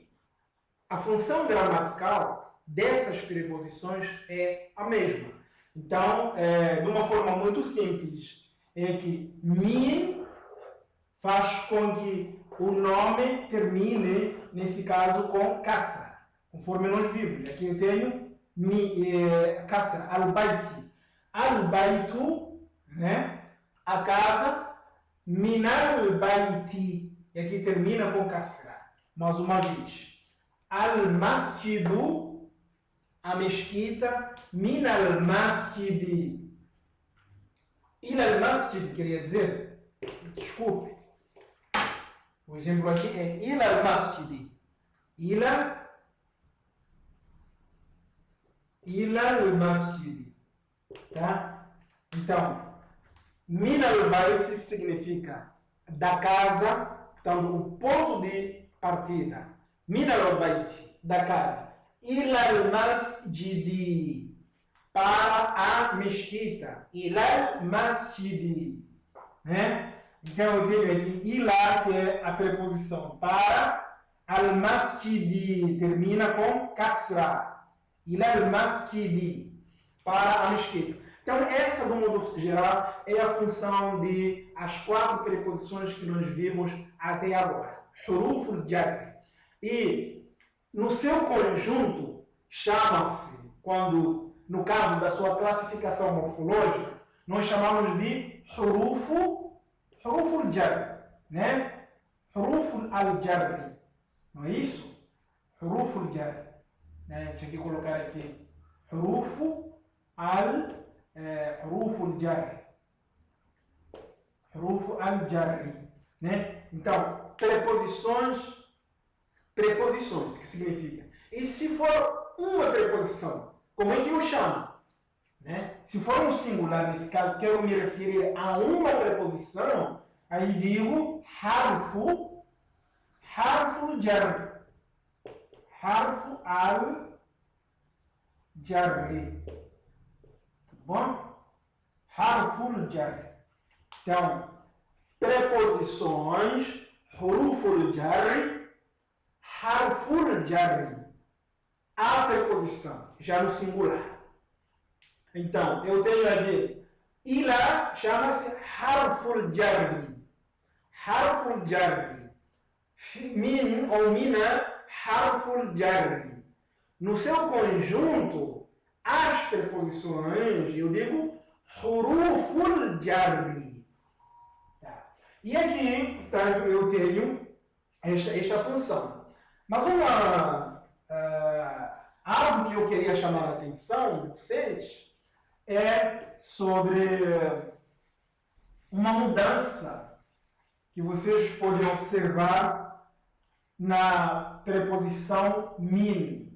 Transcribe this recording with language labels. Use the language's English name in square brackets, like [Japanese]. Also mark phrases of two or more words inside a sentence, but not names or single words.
[Portuguese] A função gramatical dessas preposições é a mesma. Então, de uma forma muito simples, é que min faz com que o nome termine, nesse caso, com kasra, conforme nós vimos. Aqui eu tenho kasra, al-baiti. Al-baitu, né? A casa, [Arabic] من البيت, [Portuguese] e aqui termina com kasra. Mais uma vez. Al-masjidu, a mesquita, [Arabic] من المسجد. إلى المسجد, [Portuguese] queria dizer, desculpe. O exemplo aqui é [Arabic] إلى المسجد. إلى المسجد. [Portuguese] Tá? Então, [Arabic] من البيت [Portuguese] significa da casa, portanto, o ponto de partida. [Arabic] من البيت, [Portuguese] da casa. [Arabic] إلى المسجد, [Portuguese] para a mesquita. [Arabic] إلى المسجد. [Portuguese] Então eu tenho aqui ilá, que é a preposição para. [Arabic] المسجد [Portuguese] termina com kasra. [Arabic] إلى المسجد, [Portuguese] para a mesquita. Então essa, do modo geral, é a função de as 4 preposições que nós vimos até agora. [Arabic] حروف الجر. [Portuguese] E no seu conjunto chama-se, quando no caso da sua classificação morfológica, nós chamamos de [Arabic] حروف الجر. [Portuguese] né? [Arabic] حروف الجر, [Portuguese] não é isso? [Arabic] حروف الجر, [Portuguese] né? Tinha que colocar aqui [Arabic] حروف الجر حروف الجر, [Portuguese] né? Então, preposições, que significa? E se for uma preposição, como é que eu chamo? Né? Se for um singular, nesse caso, quero me referir a uma preposição, aí digo [Arabic] حرف الجر. حرف الجر. Bom? حرف الجر. [Portuguese] Então, preposições, [Arabic] حروف الجر حرف الجر. [Portuguese] A preposição, já no singular. Então, eu tenho aqui, ila chama-se [Arabic] حرف الجر. حرف الجر. Min ou من حرف الجر. [Portuguese] No seu conjunto, as preposições, eu digo [Arabic] حروف الجر. [Portuguese] Tá. E aqui, portanto, eu tenho esta função. Mas algo que eu queria chamar a atenção de vocês é sobre uma mudança que vocês podem observar na preposição min.